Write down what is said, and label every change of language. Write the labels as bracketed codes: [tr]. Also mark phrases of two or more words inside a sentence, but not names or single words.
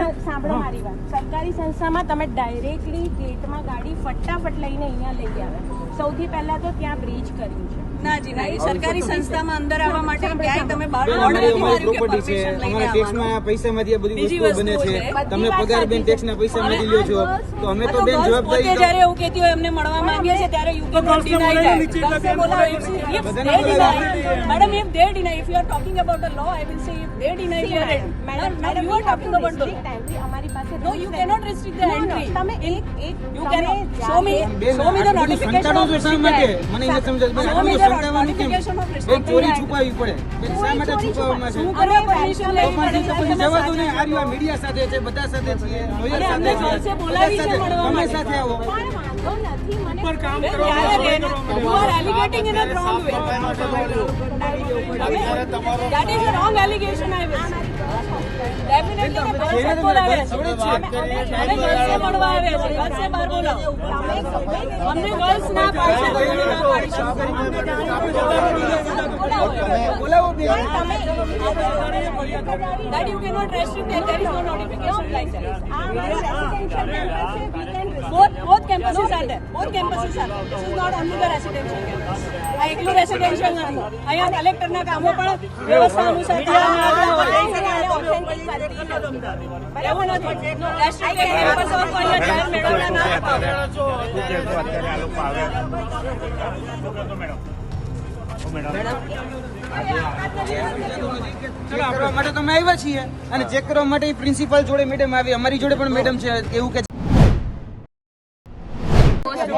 [gu] સાંભળો મારી વાત સરકારી સંસ્થામાં તમે ડાયરેક્ટલી ગેટમાં ગાડી ફટાફટ લઈને અહીંયા લઈ આવે સૌથી પહેલા તો ત્યાં બ્રિજ કર્યું છે ના જી ના એ સરકારી સંસ્થામાં અંદર આવવા માટે ક્યાંય તમે બહાર બેન, ઓર્ડર અમારી નથી માર્યું કે પ્રોપર્ટી છે પરમિશન લઈને અમારા ટેક્સમાં આવવાનું. પૈસામાંથી આ બધી બીજી વસ્તુઓ બને વસ્તુઓ છે. છે. તમે પગાર બેન ટેક્સના પૈસામાંથી લ્યો છો તો અમે તો બેન પોતે જવાબદારી જ્યારે એવું કહેતી હોય એમને મળવા માંગીએ છીએ ત્યારે [en] you can not deny that. [gu] ગર્લ્સે બોલાવો [en] if they deny madam if they deny if you are talking about the law I will say if they deny we are ready. [gu] મેડમ [en] Madam, you are talking about the law. [gu] અમારી પાસે [en] No, you cannot restrict the entry. [gu] તમે એક [en] You cannot show me [gu] બેન, [en] show me the [gu] આ બધું [en] notification [gu] સંતાડો [en] of [gu] છો શા [en] restricted. [gu] માટે? મને એ સમજાય બેન, આ [en] Show me [gu] બધું [en] the [gu] સંતાડવાનું કેમ? [en] notification of [gu] બેન, [en] restricted. [gu] ચોરી છુપાવવી પડે બેન, શા માટે છુપાવવામાં છે? શું કરવા permission લેવી તો પડે? પછી જવા દો ને. આ રહ્યું, આ મીડિયા સાથે છે, બધા સાથે છીએ, lawyer અને સાથે અમને છે, ગર્લ્સે બોલાવી છે બધા સાથે. મળવા તમે માટે. સાથે આવો. પણ વાંધો નથી મને ઉપર કામ [en] Then [gu] કરવા ત્યારે બેન, [en] you are alligating in a wrong way. That is a wrong allegation I will say. [gu] Definitely મેં ગર્લ્સે બોલાવે છે. અમે ગર્લ્સે મળવા આવે છે. ગર્લ્સે બહાર બોલાવો. અમને ગર્લ્સ ના પાડશે તો અમે ના પાડીશું. બોલાવો બેન. [en] That you cannot restrict and there is no notification like that. Both campuses are there. Both campuses are there. This is not only the residential campus. [gu] આ એકલું રેસિડેન્શિયલ નથી. અહીંયા કલેક્ટરના કામો પણ વ્યવસ્થા અનુસાર કરવામાં આવતા હોય. એવું નથી. [en] Restricted campus of [gu] અહીંયા જાહેર મેળવણા ના અપાવે. ચેક કરવા માટે તો અમે આવ્યા છીએ અને ચેક કરવા માટે પ્રિન્સિપાલ જોડે મેડમ આવી, અમારી જોડે પણ મેડમ છે એવું કે